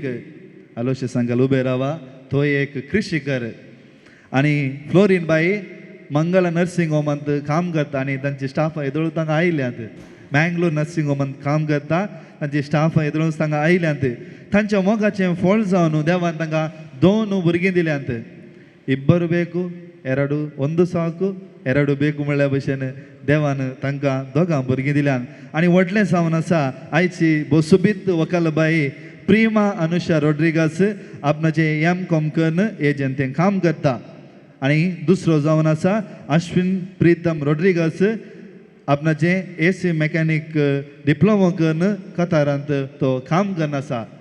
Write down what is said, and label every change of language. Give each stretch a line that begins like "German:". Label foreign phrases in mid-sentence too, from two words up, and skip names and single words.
Konkani: अलोशियस सांगाल उबे रावा. तो एक कृशीकर आनी फ्लोरीन बाई मंगला नर्सिंग होमांत काम करता आनी तांचे स्टाफ येदोळून तांकां आयल्यात. मँगलोर नर्सिंग होमांत काम करता. तांचे स्टाफ येदोळून तांकां आयल्यात. तांच्या मोगाचें फळ जावन देवान तांकां 2 भुरगीं दिल्यांत.
Kannada: ಇಬ್ಬರು ಬೇಕು ಎರಡು ಒಂದು ಸಾಕು ಎರಡು ಬೇಕು
Konkani: म्हणल्या भशेन देवान तांकां दोगां भुरगीं दिल्यान. आनी व्हडलें जावन आसा आयची बोसुबीत वकालबाई प्रिमा अनुषा रोड्रिगास आपणाचे M.Com करून एजंतें काम करता. आनी दुसरो जावन आसा अश्विन प्रीतम रोड्रिगास आपणाचे
English: AC mechanic diploma
Konkani: करून कतारांत तो काम करन आसा.